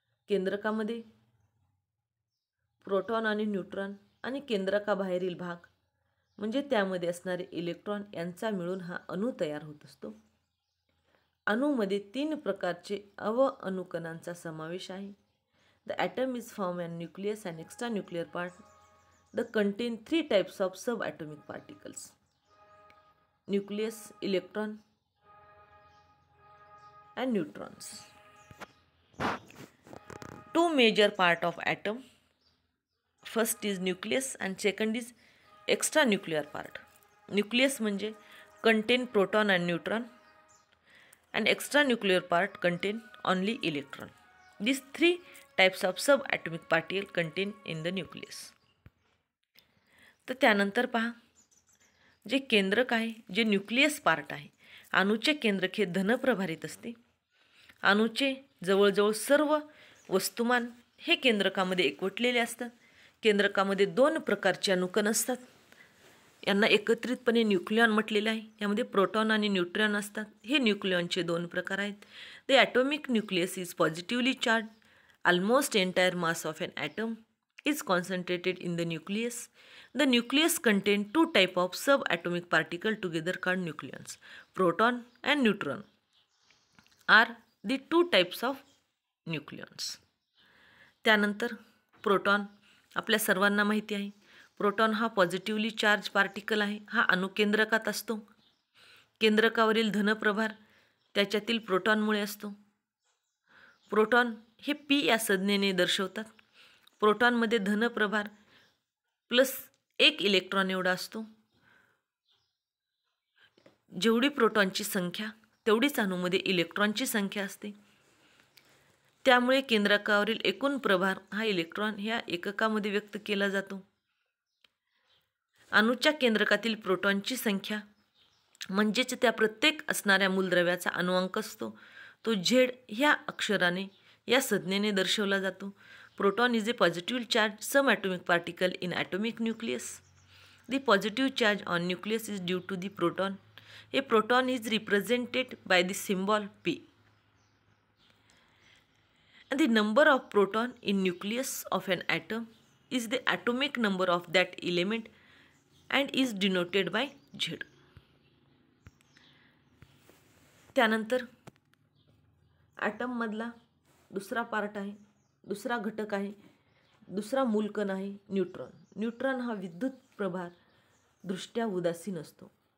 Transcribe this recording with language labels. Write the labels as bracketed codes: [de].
[mr] केंद्रकामध्ये proton आणि neutron आणि केंद्रकाबाहेरील भाग म्हणजे त्यामध्ये असणारे इलेक्ट्रॉन यांचा मिळून हा अणू तयार होत असतो. अणूमध्ये 3 प्रकारचे अणुकणांचा समावेश आहे. [en] The atom is form and nucleus and extra nuclear part. The contain 3 types of sub atomic particles. Nucleus, electron and neutrons. 2 major part of atom. First is nucleus and second is extranuclear part. Nucleus [mr] म्हणजे [en] contain proton and neutron and extranuclear part contain only electron. These 3 types of subatomic particle contain in the nucleus. [mr] तर त्यानंतर पहा, जे केंद्रक आहे, जे nucleus part आहे, अणूचे केंद्रक हे धनप्रभारित असते. अणूचे जवळजवळ सर्व वस्तुमान हे केंद्रकामध्ये एकवटलेले असतात. केंद्रकामध्ये 2 प्रकारचे अणुकण असतात. यांना एकत्रितपणे न्यूक्लियॉन म्हटलेले आहे. यामध्ये प्रोटॉन आणि न्यूट्रॉन असतात. हे न्यूक्लियॉनचे 2 प्रकार आहेत. [en] The atomic nucleus is positively charge. Almost entire mass of an atom is concentrated in the nucleus. The nucleus contains 2 types of subatomic particles together called nucleons. Proton and neutron are the 2 types of nucleons. [mr] त्यानंतर proton आपल्या सर्वांना माहिती आहे. Proton हा positively charge particle आहे. हा अणुकेंद्रकात असतो. केंद्रकावरील धनप्रभार त्याच्यातील प्रोटॉनमुळे असतो. प्रोटॉन हे पी या संज्ञेने दर्शवतात. प्रोटॉनमध्ये धनप्रभार प्लस 1 इलेक्ट्रॉन एवढा असतो. जेवढी प्रोटॉनची संख्या तेवढीच अणूमध्ये इलेक्ट्रॉनची संख्या असते. त्यामुळे केंद्रकावरील एकूण प्रभार हा इलेक्ट्रॉन ह्या एककामध्ये व्यक्त केला जातो. अणूच्या केंद्रकातील प्रोटॉनची संख्या म्हणजेच त्या प्रत्येक असणाऱ्या मूलद्रव्याचा अणुअंक असतो. तो झेड ह्या अक्षराने या संज्ञेने दर्शवला जातो. [en] Proton is a positively charged subatomic particle in atomic nucleus. The positive charge on nucleus is due to the proton. A proton is represented by the symbol P. And the number of proton in nucleus of an atom is the atomic number of that element and is denoted by Z. [mr] त्यानंतर item मधला दुसरा part आहे, दुसरा घटक आहे, दुसरा मूलकण आहे neutron. Neutron हा विद्युत प्रभार दृष्ट्या उदासीन असतो.